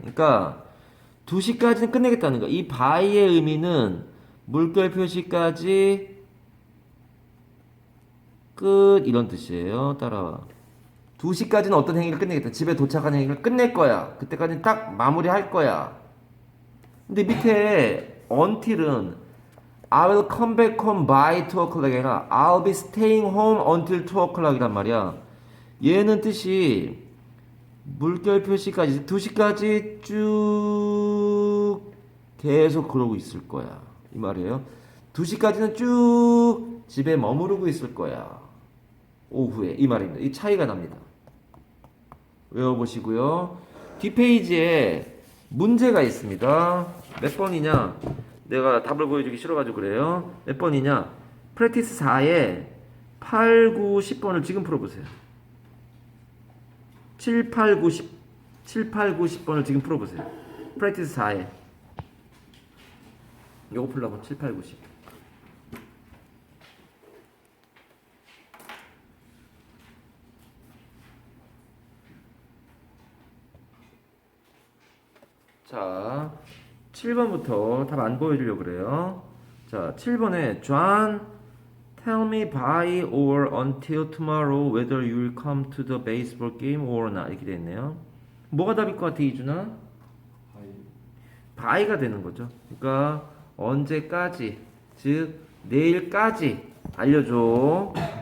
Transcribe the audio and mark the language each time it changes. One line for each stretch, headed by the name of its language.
Korean: 그러니까 2시까지는 끝내겠다는 거야. 이 by의 의미는 물결 표시까지 끝 이런 뜻이에요. 따라와. 2시까지는 어떤 행위를 끝내겠다. 집에 도착하는 행위를 끝낼 거야. 그때까지는 딱 마무리할 거야. 근데 밑에 until은
English: I will come back home by 2 o'clock이
Korean: 아니라
English: I'll be staying home until 2 o'clock
Korean: 이란 말이야. 얘는 뜻이 물결 표시까지 2시까지 쭉 계속 그러고 있을 거야. 이 말이에요. 2시까지는 쭉 집에 머무르고 있을 거야. 오후에. 이 말입니다. 이 차이가 납니다. 외워보시고요. 뒷페이지에 문제가 있습니다. 몇 번이냐? 내가 답을 보여주기 싫어가지고 그래요. 몇 번이냐? 프랙티스 4에 8, 9, 10번을 지금 풀어보세요. 7, 8, 9, 10번을 지금 풀어보세요. 프랙티스 4에. 요거 풀려면 7, 8, 9, 10. 자, 7번부터 답 안 보여주려고 그래요. 자, 7번에
English: John, tell me by or until tomorrow whether you will come to the baseball game or not
Korean: 이렇게 돼 있네요. 뭐가 답일 것 같아, 이준아? by가 되는 거죠. 그러니까 언제까지, 즉 내일까지 알려줘.